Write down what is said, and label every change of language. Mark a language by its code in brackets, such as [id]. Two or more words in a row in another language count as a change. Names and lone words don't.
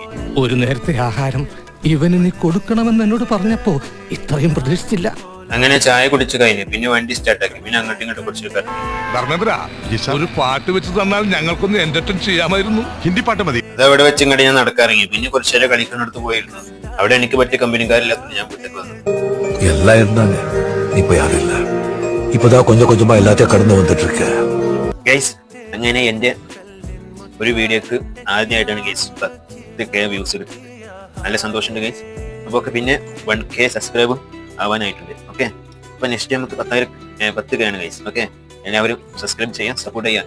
[ml] ഒരു നേരത്തെ ആഹാരം ഇവന് നീ കൊടുക്കണമെന്ന് എന്നോട് പറഞ്ഞപ്പോ ഇത്രയും പ്രതീക്ഷിച്ചില്ല. അങ്ങനെ ചായ കുടിച്ചു കഴിഞ്ഞു. പിന്നെ വണ്ടി സ്റ്റാർട്ടാക്കി. പിന്നെ അങ്ങോട്ടും ഇങ്ങോട്ടും കുറച്ച് കറങ്ങി. ധർമ്മേന്ദ്ര, ഒരു പാട്ട് വെച്ച് തന്നാൽ ഞങ്ങൾക്കൊന്ന് എന്റർടൈൻ ചെയ്യാമായിരുന്നു. ഹിന്ദി പാട്ട് മതി. അത് അവിടെ വെച്ച് ഇങ്ങോട്ട് ഞാൻ നടക്കാറിങ്ങി. പിന്നെ കുറച്ചു നേരം കളിക്കുന്നിടത്ത് പോയിരുന്നു. അവിടെ എനിക്ക് പറ്റിയ കമ്പനിക്കാരില്ലാത്ത ഞാൻ വീട്ടിലേക്ക് വന്നു. [ta] எல்லாம் இருந்தாங்க, இப்ப யாரும் இல்ல. இப்பதான் கொஞ்சம் கொஞ்சமா எல்லாத்தையும் கடந்து வந்துட்டு இருக்க. [ml] ഗൈസ്, അങ്ങനെ എന്റെ ഒരു വീഡിയോക്ക് ആദ്യമായിട്ടാണ് ഗൈസ് 10K വ്യൂസ് കിട്ടുന്നത്. നല്ല സന്തോഷമുണ്ട് ഗൈസ്. അപ്പോൾ പിന്നെ 1K സബ്സ്ക്രൈബും ആവാനായിട്ടുണ്ട്. ഓക്കെ, അപ്പൊ നെക്സ്റ്റ് നമുക്ക് 10K ആണ് ഗൈസ്. ഓക്കെ, എല്ലാവരും സബ്സ്ക്രൈബ് ചെയ്യാൻ, സപ്പോർട്ട് ചെയ്യാൻ.